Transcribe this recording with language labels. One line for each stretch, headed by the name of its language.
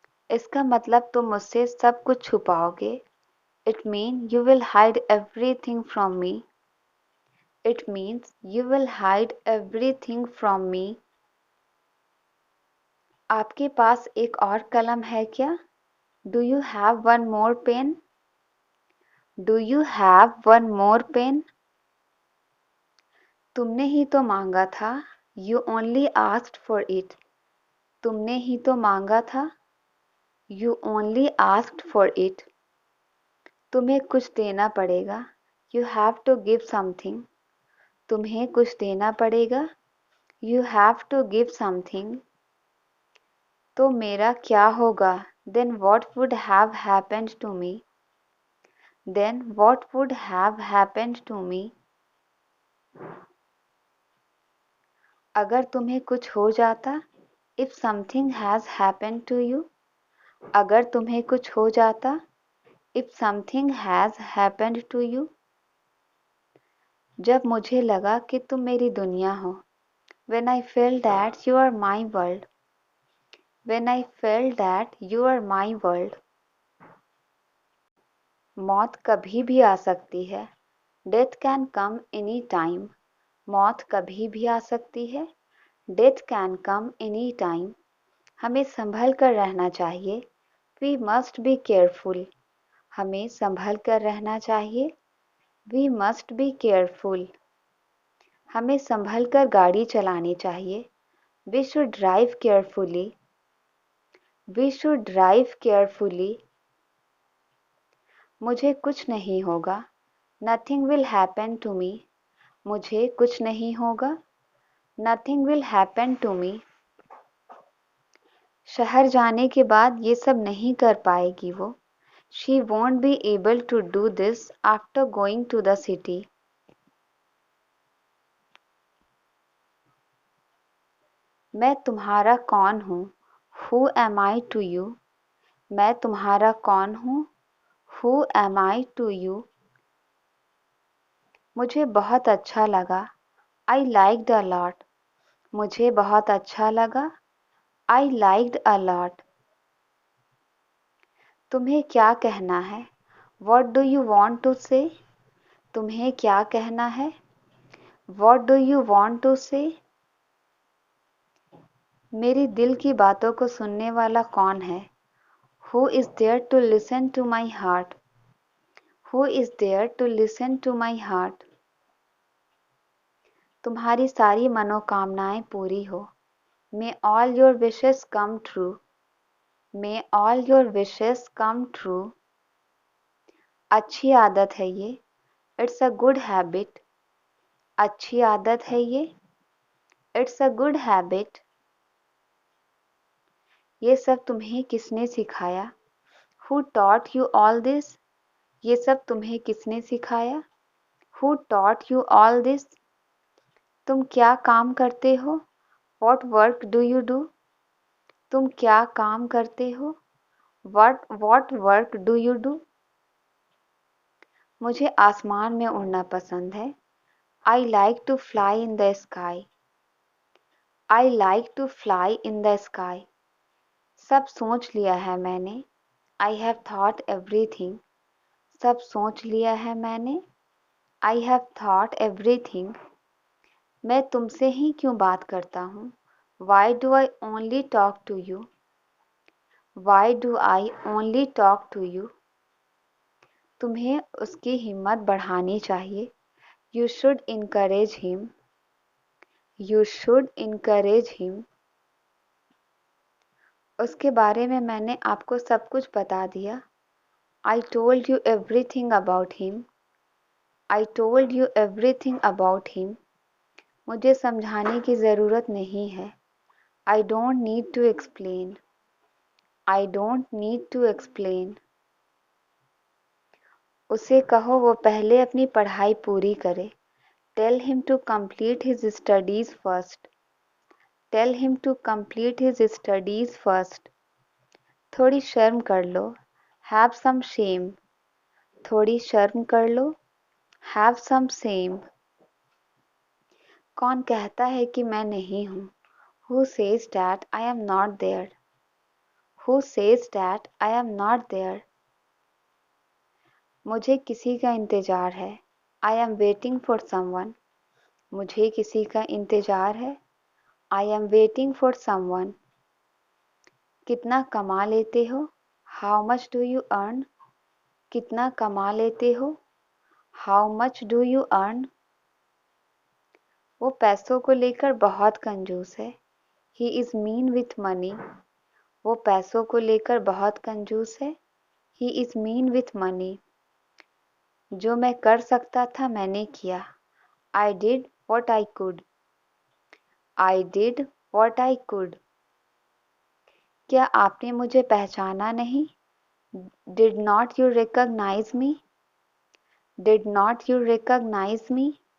Hindi: इसका मतलब तुम मुझसे सब कुछ छुपाओगे।
English: It means you will hide everything from me. It means you will hide everything from me.
Hindi: आपके पास एक और कलम है क्या?
English: Do you have one more pen? Do you have one more pen?
Hindi: तुमने ही तो मांगा था।
English: You only asked for it.
Hindi: तुमने ही तो मांगा था।
English: You only asked for it.
Hindi: तुम्हें कुछ देना पड़ेगा।
English: You have to give something.
Hindi: तुम्हें कुछ देना पड़ेगा।
English: You have to give something.
Hindi: तो मेरा क्या होगा?
English: Then what would have happened to me? Then what would have happened to me?
Hindi: अगर तुम्हें कुछ हो जाता।
English: If something has happened to you.
Hindi: अगर तुम्हें कुछ हो जाता।
English: If something has happened to you.
Hindi: जब मुझे लगा कि तुम मेरी दुनिया हो।
English: When I felt that you are my world. When I felt that you are my world.
Hindi: मौत कभी भी आ सकती है।
English: Death can come any time.
Hindi: मौत कभी भी आ सकती है।
English: Death can come any time.
Hindi: हमें संभल कर रहना चाहिए।
English: We must be careful.
Hindi: हमें संभल कर रहना चाहिए।
English: We must be careful.
Hindi: हमें संभल कर गाड़ी चलानी चाहिए।
English: We should drive carefully. We should drive carefully.
Hindi: मुझे कुछ नहीं होगा।
English: Nothing will happen to me.
Hindi: मुझे कुछ नहीं होगा।
English: Nothing will happen to me.
Hindi: शहर जाने के बाद ये सब नहीं कर पाएगी वो।
English: She won't be able to do this after going to the city.
Hindi: मैं तुम्हारा कौन हूँ?
English: Who am I to you?
Hindi: मैं तुम्हारा कौन हूँ?
English: Who am I to you?
Hindi: मुझे बहुत अच्छा लगा।
English: I liked a lot.
Hindi: मुझे बहुत अच्छा लगा।
English: I liked a lot.
Hindi: तुम्हें क्या कहना है?
English: What do you want to say?
Hindi: तुम्हें क्या कहना है?
English: What do you want to say?
Hindi: मेरी दिल की बातों को सुनने वाला कौन है?
English: Who is there to listen to my heart? Who is there to listen to my heart?
Hindi: तुम्हारी सारी मनोकामनाएं पूरी हो।
English: May all your wishes come true. May all your wishes come true.
Hindi: अच्छी आदत है ये।
English: It's a good habit.
Hindi: अच्छी आदत है ये।
English: It's a good habit.
Hindi: ये सब तुम्हें किसने सिखाया?
English: Who taught you all this?
Hindi: ये सब तुम्हें किसने सिखाया?
English: Who taught you all this?
Hindi: तुम क्या काम करते हो?
English: What work do you do?
Hindi: तुम क्या काम करते हो?
English: What work do you do?
Hindi: मुझे आसमान में उड़ना पसंद है।
English: I like to fly in the sky. I like to fly in the sky.
Hindi: सब सोच लिया है मैंने।
English: I have thought everything.
Hindi: सब सोच लिया है मैंने।
English: I have thought everything.
Hindi: मैं तुमसे ही क्यों बात करता हूँ?
English: Why do I only talk to you? Why do I only talk to you?
Hindi: तुम्हें उसकी हिम्मत बढ़ानी चाहिए।
English: You should encourage him. You should encourage him.
Hindi: उसके बारे में मैंने आपको सब कुछ बता दिया।
English: I told you everything about him. I told you everything about him.
Hindi: मुझे समझाने की ज़रूरत नहीं है।
English: I don't need to explain. I don't need to explain.
Hindi: उसे कहो वो पहले अपनी पढ़ाई पूरी करे।
English: Tell him to complete his studies first. Tell him to complete his studies first.
Hindi: थोड़ी शर्म कर लो।
English: Have some shame.
Hindi: थोड़ी शर्म कर लो।
English: Have some shame.
Hindi: कौन कहता है कि मैं नहीं हूँ?
English: Who says that I am not there? Who says that I am not there?
Hindi: मुझे किसी का इंतज़ार है।
English: I am waiting for someone.
Hindi: मुझे किसी का इंतज़ार है।
English: I am waiting for someone.
Hindi: कितना कमा लेते हो?
English: How much do you earn?
Hindi: कितना कमा लेते हो?
English: How much do you earn?
Hindi: वो पैसों को लेकर बहुत कंजूस है।
English: He is mean with money.
Hindi: वो पैसों को लेकर बहुत कंजूस है।
English: He is mean with money.
Hindi: जो मैं कर सकता था मैंने किया।
English: I did what I could. I did what I could.
Hindi: क्या आपने मुझे पहचाना नहीं?
English: Did not you recognize me? Did not you recognize me?